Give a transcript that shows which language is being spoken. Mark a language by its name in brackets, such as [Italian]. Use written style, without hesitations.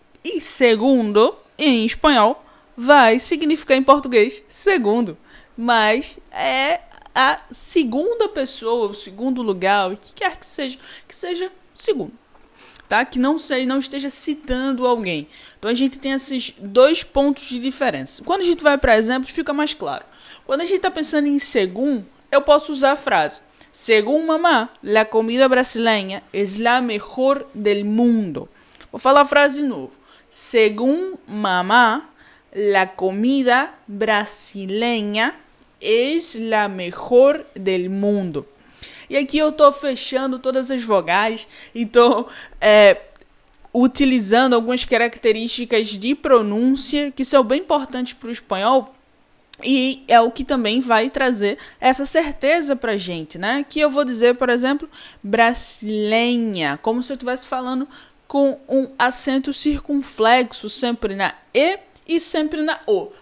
[Portuguese] E segundo, em espanhol, vai significar em português segundo. Mas é a segunda pessoa, o segundo lugar, o que quer que seja segundo. Tá? Que não esteja citando alguém. Então a gente tem esses dois pontos de diferença. Quando a gente vai para exemplos, fica mais claro. Quando a gente está pensando em según, eu posso usar a frase: [Spanish] según mamá, la comida brasileña es la mejor del mundo. [Portuguese] Vou falar a frase de novo. [Spanish] Según mamá, la comida brasileña es la mejor del mundo. [Portuguese] E aqui eu estou fechando todas as vogais e estou utilizando algumas características de pronúncia que são bem importantes para o espanhol. E é o que também vai trazer essa certeza pra gente, né? Que eu vou dizer, por exemplo, brasileña, como se eu estivesse falando com um acento circunflexo, sempre na E sempre na O.